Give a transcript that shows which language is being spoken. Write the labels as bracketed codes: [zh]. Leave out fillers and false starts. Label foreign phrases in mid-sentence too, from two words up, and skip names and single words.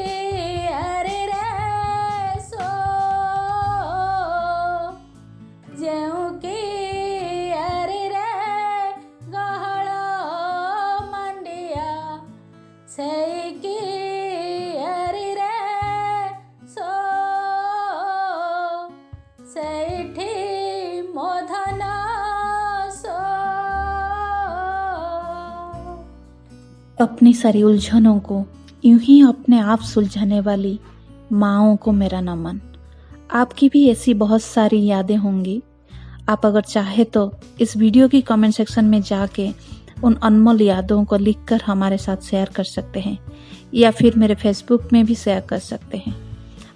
[or] ଯେଉଁକି ଆରିରେ ଗହଳ ମାଣ୍ଡିଆ ସେଇକି ଆରିରେ ସେଇଠି ମୋ ଧନ [hi] अपनी सारी उलझनों को यूं ही अपने आप सुलझाने वाली माँओं को मेरा नमन। आपकी भी ऐसी बहुत सारी यादें होंगी। आप अगर चाहे तो इस वीडियो की [en] comment section [hi] में जाके उन अनमोल यादों को लिखकर हमारे साथ शेयर कर सकते हैं या फिर मेरे फेसबुक में भी शेयर कर सकते हैं।